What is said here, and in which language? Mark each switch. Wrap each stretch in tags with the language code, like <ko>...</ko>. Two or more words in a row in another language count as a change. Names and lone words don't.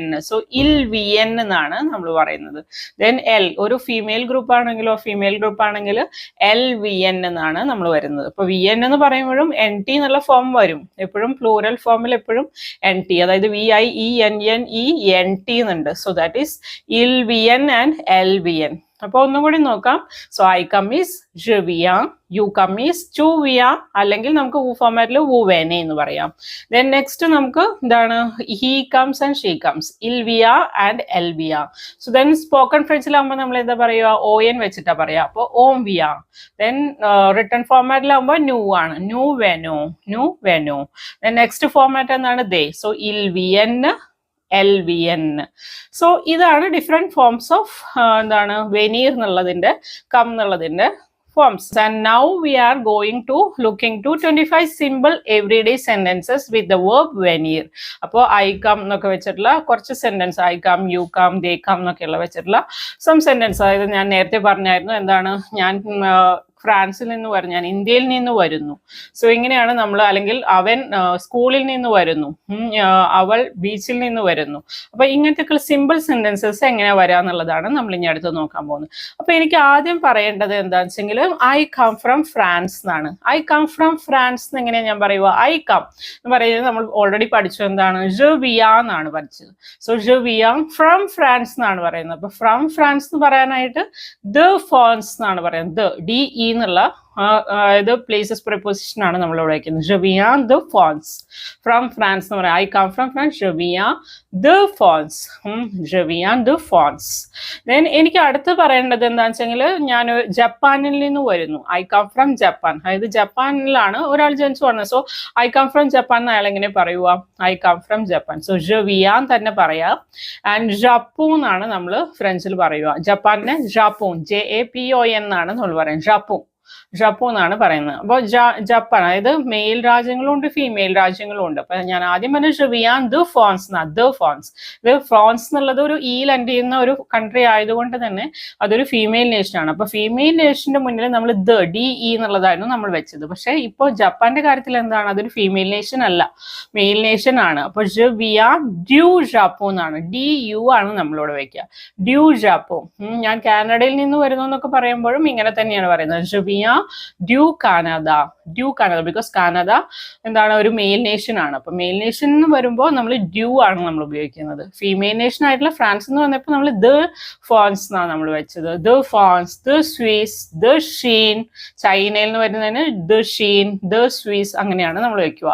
<ml>സോ</ml> <fr>il vient</fr> <ml>എന്നാണ് നമ്മൾ പറയുന്നത്. ദെൻ എൽ, ഒരു</ml> <en>female group</en> <ml>ആണെങ്കിലോ</ml> <en>female group</en> <ml>ആണെങ്കിൽ LVN എന്നാണ് നമ്മൾ വരുന്നത്. അപ്പോൾ VN എന്ന് പറയുമ്പോഴും NT എന്നുള്ള ഫോം വരും. എപ്പോഴും പ്ലൂറൽ ഫോമിൽ എപ്പോഴും NT, അതായത് VIENNENT എന്നുണ്ട്.</ml> <en>So that is ILVN and LVN.</en> <ml>അപ്പോൾ ഒന്നും കൂടി നോക്കാം.</ml> <en>So I come is</en> <fr>je viens,</fr> <en>You come is</en> <fr>tu viens,</fr> <ml>അല്ലെങ്കിൽ നമുക്ക് വൂ ഫോമാറ്റിൽ</ml> <fr>vous venez</fr> <ml>എന്ന് പറയാം.</ml> <en>then next</en> <ml>നമുക്ക് എന്താണ്?</ml> <en>He comes and she comes,</en> <fr>il vient</fr> <en>ആൻഡ്</en> <fr>elle vient.</fr> <en>So then spoken</en> <ml>ഫ്രഞ്ചിലാകുമ്പോൾ നമ്മൾ എന്താ പറയുക? ON വെച്ചിട്ടാ പറയാ. അപ്പോൾ</ml> <fr>on vient.</fr> <en>then written</en> <ml>ഫോമാറ്റിലാകുമ്പോൾ ന്യൂ ആണ്.</ml> <fr>nous venons, nous venons.</fr> <en>then next format</en> <ml>എന്താണ്? ദേ. സോ</ml> <fr>ils viennent,</fr> <ml>LVN. സോ ഇതാണ്</ml> <en>different forms of</en> <ml>എന്താണ് വെനീർ എന്നുള്ളതിന്റെ, കം എന്നുള്ളതിന്റെ forms.</ml> <en>And now we are going to looking to 25 simple everyday sentences with the verb venir.</en> <ml>അപ്പോൾ</ml> <en>I come</en> <ml>എന്നൊക്കെ വെച്ചിട്ടുള്ള കുറച്ച് സെന്റൻസ്,</ml> <en>I come, you come, they come</en> <ml>എന്നൊക്കെയുള്ള വെച്ചിട്ടുള്ള</ml> <en>some sentence.</en> <ml>അതായത് ഞാൻ നേരത്തെ പറഞ്ഞായിരുന്നു എന്താണ്? ഞാൻ ഫ്രാൻസിൽ നിന്ന് വരുന്നു, ഞാൻ ഇന്ത്യയിൽ നിന്ന് വരുന്നു. സോ ഇങ്ങനെയാണ് നമ്മൾ, അല്ലെങ്കിൽ അവൻ സ്കൂളിൽ നിന്ന് വരുന്നു, അവൾ ബീച്ചിൽ നിന്ന് വരുന്നു. അപ്പൊ ഇങ്ങനത്തെ</ml> <en>simple sentences</en> <ml>എങ്ങനെ വരാന്നുള്ളതാണ് നമ്മൾ ഇനി അടുത്ത് നോക്കാൻ പോകുന്നത്. അപ്പൊ എനിക്ക് ആദ്യം പറയേണ്ടത് എന്താണെന്ന് വെച്ചെങ്കിൽ</ml> <en>I come from France</en> <ml>എന്നാണ്.</ml> <en>I come from France</en> <ml>എന്ന് എങ്ങനെയാണ് ഞാൻ പറയുക?</ml> <en>I come</en> <ml>എന്ന് പറയുന്നത് നമ്മൾ ഓൾറെഡി പഠിച്ചു. എന്താണ്?</ml> <fr>je viens</fr> <ml>എന്നാണ് പഠിച്ചത്. സോ</ml> <fr>je viens</fr> <en>from France</en> <ml>എന്നാണ് പറയുന്നത്. അപ്പൊ</ml> <en>from France</en> <ml>എന്ന് പറയാനായിട്ട്</ml> <fr>de France</fr> <ml>എന്നാണ് പറയുന്നത്. DE എന്നുള്ള അതായത്</ml> <en>places preposition</en> <ml>ആണ് നമ്മൾ ഇവിടെ വയ്ക്കുന്നത്.</ml> <fr>je viens de France,</fr> <en>from France</en> <ml>എന്ന് പറയാം.</ml> <en>I come from France,</en> <fr>je viens de France, je viens de France.</fr> <ml>ദെൻ എനിക്ക് അടുത്ത് പറയേണ്ടത് എന്താണെന്ന് വെച്ചെങ്കിൽ ഞാൻ ജപ്പാനിൽ നിന്ന് വരുന്നു.</ml> <en>I come from Japan.</en> <ml>അതായത് ജപ്പാനിലാണ് ഒരാൾ ജനിച്ചു വന്നത്. സോ</ml> <en>I come from Japan</en> <ml>എന്ന് അയാൾ എങ്ങനെ പറയുക?</ml> <en>I come from Japan. So</en> <fr>je viens</fr> <ml>തന്നെ പറയാം. ആൻഡ് ജപ്പൂൺ എന്നാണ് നമ്മൾ ഫ്രഞ്ചിൽ പറയുക. ജപ്പാനിനെ ജാപ്പൂൺ, JAPON എന്നാണ് നമ്മൾ പറയുന്നത്. ജാപ്പൂൺ, ജപ്പൂൺ എന്നാണ് പറയുന്നത്. അപ്പോൾ ജപ്പാൻ, അതായത് മെയിൽ രാജ്യങ്ങളും ഉണ്ട്, ഫീമെയിൽ രാജ്യങ്ങളും ഉണ്ട്. അപ്പൊ ഞാൻ ആദ്യം പറഞ്ഞ</ml> <fr>je viens de France</fr> <ml>എന്നാണ്.</ml> <fr>de France.</fr> <ml>ഇത് ഫ്രാൻസ് എന്നുള്ളത് ഒരു ഈൽ എൻഡ് ചെയ്യുന്ന ഒരു കൺട്രി ആയതുകൊണ്ട് തന്നെ അതൊരു ഫീമെയിൽ നേഷനാണ്. അപ്പൊ ഫീമെയിൽ നേഷന്റെ മുന്നിൽ നമ്മൾ DE എന്നുള്ളതായിരുന്നു നമ്മൾ വെച്ചത്. പക്ഷെ ഇപ്പോൾ ജപ്പാന്റെ കാര്യത്തിൽ എന്താണ്? അതൊരു</ml> <en>female nation</en> <ml>അല്ല,</ml> <en>male nation</en> <ml>ആണ്. അപ്പൊ</ml> <fr>je viens du Japon</fr> <ml>എന്നാണ്. DU ആണ് നമ്മളിവിടെ വെക്കുക.</ml> <fr>du Japon.</fr> <ml>ഞാൻ കാനഡയിൽ നിന്ന് വരുന്നു എന്നൊക്കെ പറയുമ്പോഴും ഇങ്ങനെ തന്നെയാണ് പറയുന്നത്.</ml> <fr>je viens du Canada, du Canada,</fr> <ml>ബിക്കോസ് കാനഡ എന്താണ്? ഒരു മെയിൽ നേഷൻ ആണ്. അപ്പൊ</ml> <en>male nation</en> <ml>എന്ന് വരുമ്പോൾ നമ്മൾ ഡ്യൂ ആണ് നമ്മൾ ഉപയോഗിക്കുന്നത്.</ml> <en>female nation</en> <ml>ആയിട്ടുള്ള ഫ്രാൻസ് എന്ന് പറഞ്ഞപ്പോൾ നമ്മൾ</ml> <fr>de France</fr> <ml>എന്നാണ് നമ്മൾ വെച്ചത്.</ml> <fr>de France, de Swiss, de Chine.</fr> <ml>ചൈനയിൽ നിന്ന് വരുന്നതിന്</ml> <fr>de Chine, de Swiss</fr> <ml>അങ്ങനെയാണ് നമ്മൾ വെക്കുക.</ml>